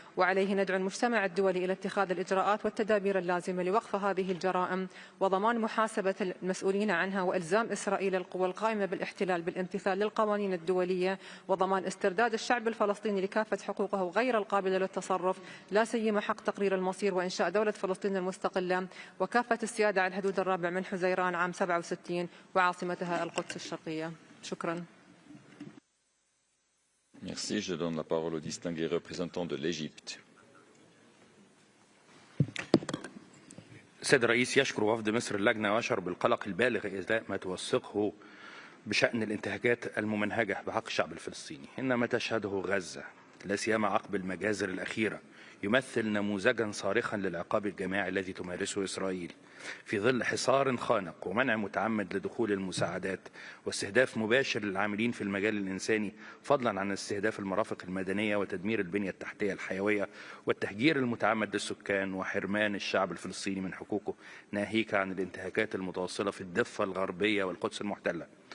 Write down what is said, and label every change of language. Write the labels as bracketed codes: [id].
[ar] وعليه ندعو المجتمع الدولي إلى اتخاذ الإجراءات والتدابير اللازمة لوقف هذه الجرائم وضمان محاسبة المسؤولين عنها وإلزام إسرائيل القوى القائمة بالاحتلال بالامتثال للقوانين الدولية وضمان استرداد الشعب الفلسطيني لكافة حقوقه غير القابلة للتصرف، لا سيما حق تقرير المصير وإنشاء دولة فلسطين المستقلة وكافة السيادة على الحدود الرابع من حزيران عام 67 وعاصمتها القدس الشرقية. شكرا. [fr] Merci. Je donne la parole au distingué représentant de l'Égypte. [ar] السيد الرئيس، يشكر وفد مصر اللجنة ويشعر بالقلق البالغ إزاء ما توثقه بشأن الانتهاكات الممنهجة بحق الشعب الفلسطيني. إن ما تشهده غزة لا سيما عقب المجازر الأخيرة يمثل نموذجا صارخا للعقاب الجماعي الذي تمارسه إسرائيل في ظل حصار خانق ومنع متعمد لدخول المساعدات واستهداف مباشر للعاملين في المجال الإنساني، فضلا عن استهداف المرافق المدنية وتدمير البنية التحتية الحيوية والتهجير المتعمد للسكان وحرمان الشعب الفلسطيني من حقوقه، ناهيك عن الانتهاكات المتواصلة في الضفة الغربية والقدس المحتلة.